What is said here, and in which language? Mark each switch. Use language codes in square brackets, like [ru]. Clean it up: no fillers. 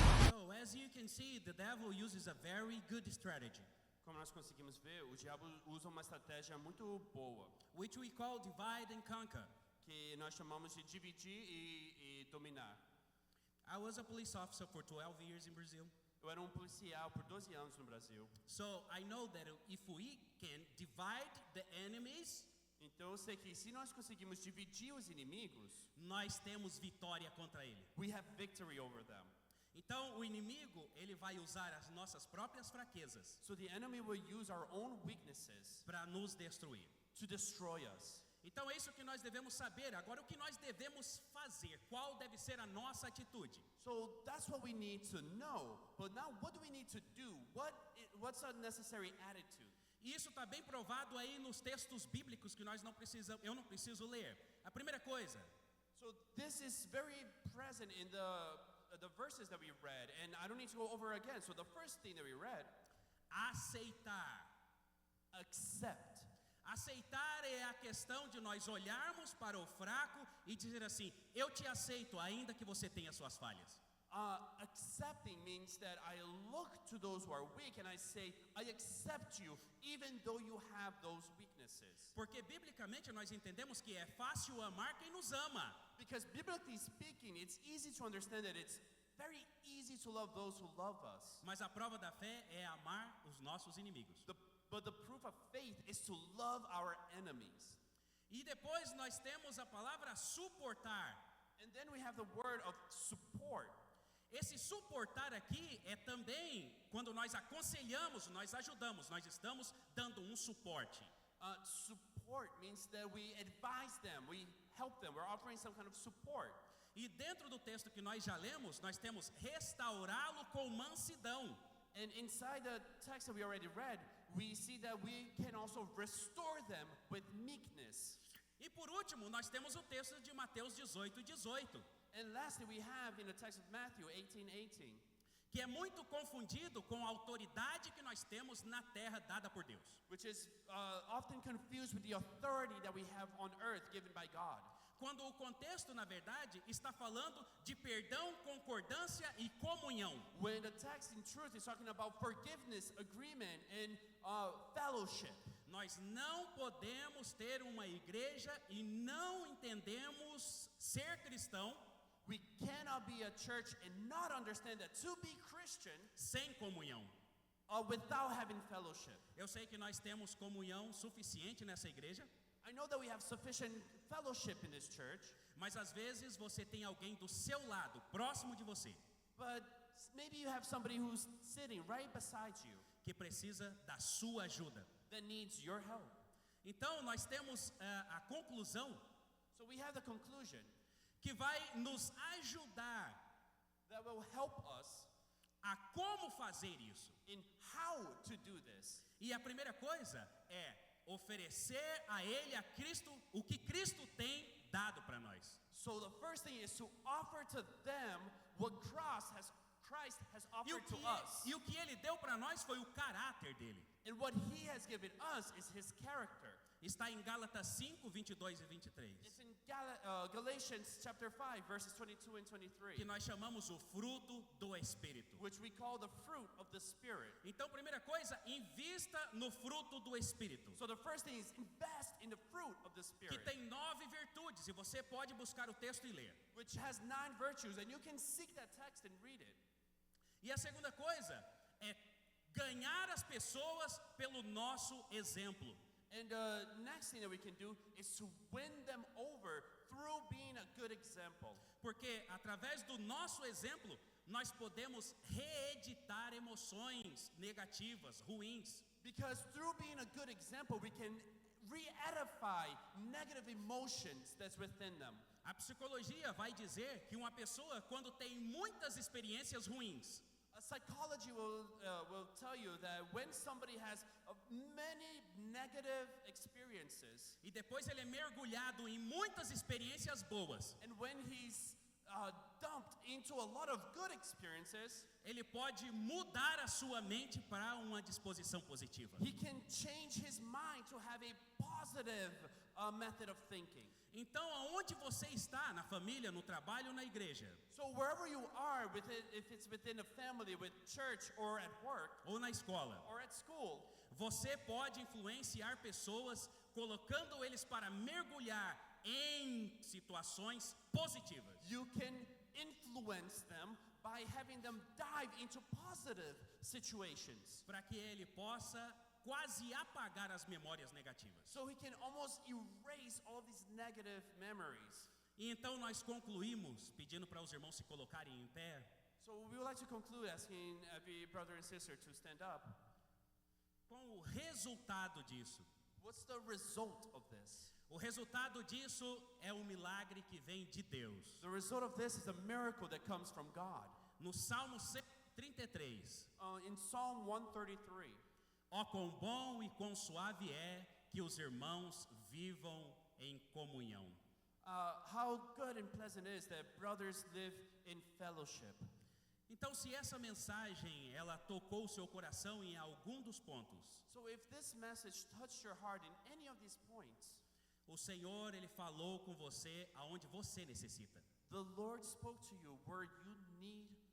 [en] So, as you can see, the devil uses a very good strategy, [pt] Como nós conseguimos ver, o diabo usa uma estratégia muito boa, [en] which we call divide and conquer. [pt] que nós chamamos de dividir e dominar. [en] I was a police officer for 12 years in Brazil. [pt] Eu era um policial por 12 anos no Brasil. [en] So I know that if we can divide the enemies, [pt] Então eu sei que se nós conseguimos dividir os inimigos, nós temos vitória contra ele. [en] we have victory over them. [pt] Então o inimigo, ele vai usar as nossas próprias fraquezas [en] So the enemy will use our own weaknesses [pt] para nos destruir. [en] to destroy us. [pt] Então é isso que nós devemos saber. Agora o que nós devemos fazer? Qual deve ser a nossa atitude? [en] So that's what we need to know. But now what do we need to do? What's our necessary attitude? [pt] E isso está bem provado aí nos textos bíblicos que eu não preciso ler. A primeira coisa, [en] So this is very present in the verses that we read, and I don't need to go over again. So the first thing that we read, [pt] aceitar. [en] accept. [pt] Aceitar é a questão de nós olharmos para o fraco e dizer assim: eu te aceito ainda que você tenha suas falhas. [en] Accepting means that I look to those who are weak and I say, I accept you, even though you have those weaknesses. [pt] Porque biblicamente nós entendemos que é fácil amar quem nos ama. [en] Because biblically speaking, it's easy to understand that it's very easy to love those who love us. [pt] Mas a prova da fé é amar os nossos inimigos. [en] But the proof of faith is to love our enemies. [pt] E depois nós temos a palavra suportar. [en] And then we have the word of support. [pt] Esse suportar aqui é também quando nós aconselhamos, nós ajudamos, nós estamos dando um suporte. [en] Support means that we advise them, we help them, we're offering some kind of support. [pt] E dentro do texto que nós já lemos, nós temos restaurá-lo com mansidão. [en] And inside the text that we already read, we see that we can also restore them with meekness. [pt] E por último, nós temos o texto de Mateus 18:18. [en] And lastly, we have in the text of Matthew 18:18, [pt] que é muito confundido com a autoridade que nós temos na terra dada por Deus. [en] which is often confused with the authority that we have on earth given by God. [pt] Quando o contexto, na verdade, está falando de perdão, concordância e comunhão. [en] When the text in truth is talking about forgiveness, agreement, and fellowship. [pt] Nós não podemos ter uma igreja e não entendemos ser cristão [en] We cannot be a church and not understand that to be Christian [pt] sem comunhão. [en] Without having fellowship. [pt] Eu sei que nós temos comunhão suficiente nessa igreja, [en] I know that we have sufficient fellowship in this church, [pt] mas às vezes você tem alguém do seu lado, próximo de você, [en] but maybe you have somebody who's sitting right beside you [pt] que precisa da sua ajuda. [en] that needs your help. [pt] Então nós temos a conclusão [en] So we have the conclusion [pt] que vai nos ajudar [en] that will help us [pt] a como fazer isso. [en] in how to do this. [pt] E a primeira coisa é oferecer a Ele, a Cristo, o que Cristo tem dado para nós. [en] So the first thing is to offer to them what Christ has offered to us. [pt] E o que Ele deu para nós foi o caráter dele. [en] And what he has given us is his character. [pt] Está em Gálatas 5, 22 e 23. [en] It's in Galatians chapter 5 verses 22 and 23. [pt] Que nós chamamos o fruto do Espírito. [en] Which we call the fruit of the Spirit. [pt] Então, primeira coisa, invista no fruto do Espírito. [en] So the first thing is invest in the fruit of the [pt] Que [en] Spirit. [pt] tem 9 virtudes e você pode buscar o texto e ler. [en] Which has 9 virtues and you can seek that text and read it. [pt] E a segunda coisa é ganhar as pessoas pelo nosso exemplo. [en] And the next thing that we can do is to win them over through being a good example. [pt] Porque através do nosso exemplo, nós podemos reeditar emoções negativas, ruins. [en] Because through being a good example, we can re-edify negative emotions that's within them. [pt] A psicologia vai dizer que uma pessoa, quando tem muitas experiências ruins, [en] Psychology will tell you that when somebody has many negative experiences, [pt] e depois ele é mergulhado em muitas experiências boas, [en] and when he's dumped into a lot of good experiences, [pt] ele pode mudar a sua mente para uma disposição positiva. [en] he can change his mind to have a positive method of thinking. [pt] Então, aonde você está, na família, no trabalho, na igreja, [en] So wherever you are, if it's within a family, with church, or at work, [pt] ou na escola, [en] or at school, [pt] você pode influenciar pessoas, colocando eles para mergulhar em situações positivas. [en] you can influence them by having them dive into positive situations. [pt] Para que ele possa quase apagar as memórias negativas. [en] So he can almost erase all these negative memories. [pt] E então nós concluímos, pedindo para os irmãos se colocarem em pé, [en] So we would like to conclude asking every brother and sister to stand up. [pt] com o resultado disso. [en] What's the result of this? [pt] O resultado disso é um milagre que vem de Deus. [en] The result of this is a miracle that comes from God. [pt] No Salmo 133, [en] In Psalm 133, [pt] ó quão bom e quão suave é que os irmãos vivam em comunhão. [en] how good and pleasant it is that brothers live in fellowship. [pt] Então, se essa mensagem ela tocou o seu coração em algum dos pontos, [en] So if this message touched your heart in any of these points, [pt] o Senhor ele falou com você aonde você necessita. [en] the Lord spoke to you where you need